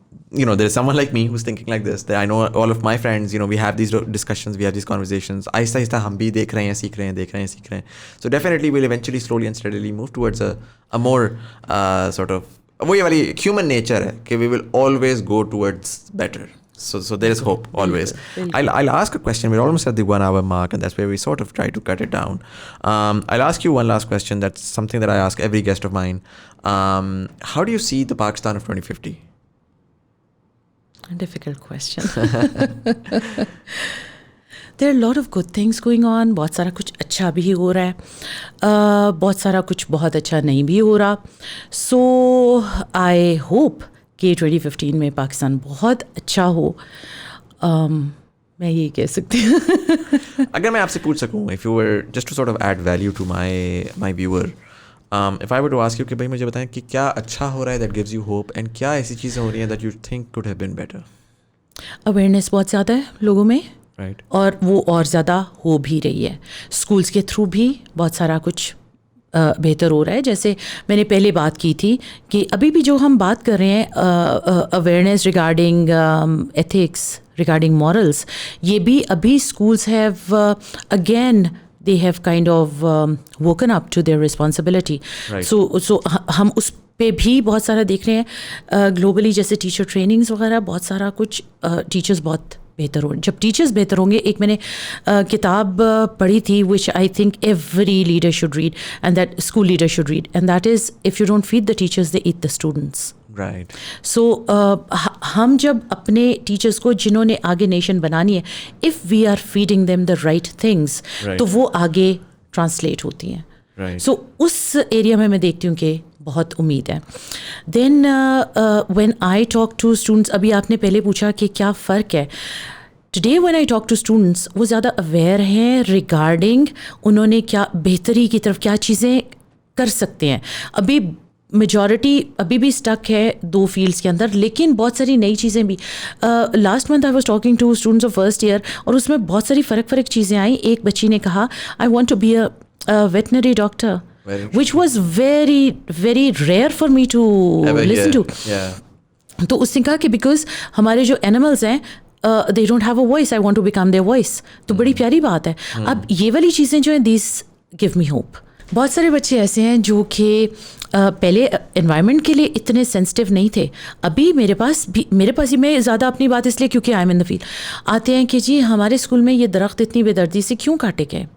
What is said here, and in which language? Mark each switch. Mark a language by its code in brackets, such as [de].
[en] there's someone like me who's thinking like this, that I know all of my friends, we have these discussions, we have these conversations. [ur] آہستہ آہستہ ہم بھی دیکھ رہے ہیں, سیکھ رہے ہیں. [en] So definitely we'll eventually slowly and steadily move towards a more sort of, [ur] وہی والی [en] human nature ہے کہ we will always go towards better. So there is hope always. I'll ask a question. We're almost at the 1 hour mark, and that's where we sort of try to cut it down. I'll ask you one last question. That's something that I ask every guest of mine. How do you see the Pakistan of 2050? A difficult question. There are a lot of good things going on. [ur] بہت سارا کچھ اچھا بھی ہو رہا ہے, بہت سارا کچھ بہت اچھا نہیں بھی ہو رہا. سو آئی ہوپ کہ 2015 میں پاکستان بہت اچھا ہو. میں یہی کہہ سکتی ہوں. اگر میں آپ سے پوچھ سکوں, [en] if you were just to sort of add value to my viewer, if I were to ask you [ur] کہ بھائی مجھے بتائیں کہ کیا اچھا ہو رہا ہے [en] that gives you hope, and [ur] کیا ایسی چیزیں ہو رہی ہیں [en] that you think could have been better? [ur] Awareness بہت زیادہ ہے لوگوں میں, [en] Right. [ur] اور وہ اور زیادہ ہو بھی رہی ہے. اسکولس کے تھرو بھی بہت سارا کچھ بہتر ہو رہا ہے. جیسے میں نے پہلے بات کی تھی کہ ابھی بھی جو ہم بات کر رہے ہیں awareness regarding ethics, regarding morals, یہ بھی ابھی schools have again [en] they have kind of woken up to their responsibility. Right. [ur] So ہم اس پہ بھی بہت سارا دیکھ رہے ہیں گلوبلی, جیسے ٹیچر ٹریننگز وغیرہ, بہت سارا کچھ ٹیچرز بہت بہتر ہو. جب ٹیچرز بہتر ہوں گے, ایک میں نے کتاب پڑھی تھی [en] which I think every leader should read, and that school leader should read, and that is, if you don't feed the teachers, they eat the students. Right. [ur] So ہم جب اپنے ٹیچرس کو, جنہوں نے آگے نیشن بنانی ہے, [en] if we are feeding them the right things, [ur] تو وہ آگے ٹرانسلیٹ ہوتی ہیں. سو اس ایریا میں میں دیکھتی ہوں کہ بہت امید ہے. [en] then when I talk to students, [ur] ابھی آپ نے پہلے پوچھا کہ کیا فرق ہے. Today when I talk to students, وہ زیادہ اویئر ہیں ریگارڈنگ انہوں نے کیا بہتری کی طرف کیا چیزیں کر سکتے ہیں. ابھی میجورٹی ابھی بھی اسٹک ہے 2 فیلڈس کے اندر, لیکن بہت ساری نئی چیزیں بھی. [en] last month I was talking to students of first year, [ur] اور اس میں بہت ساری فرق چیزیں آئیں. ایک بچی نے کہا [en] I want to be a veterinary doctor, which was very very rare for me to listen to. [ur] تو اس نے کہا کہ بیکاز ہمارے جو اینیملز ہیں [en] they don't have a voice, I want to become their voice. [ur] تو بڑی پیاری بات ہے. اب یہ والی چیزیں جو ہیں [en] these give me hope. [ur] بہت سارے بچے ایسے ہیں جو کہ پہلے انوائرمنٹ کے لیے اتنے سینسٹیو نہیں تھے. ابھی میرے پاس ہی, میں زیادہ اپنی بات اس لیے کیونکہ I am in the field, آتے ہیں کہ جی ہمارے اسکول میں یہ درخت اتنی بے دردی سے کیوں کاٹے گئے.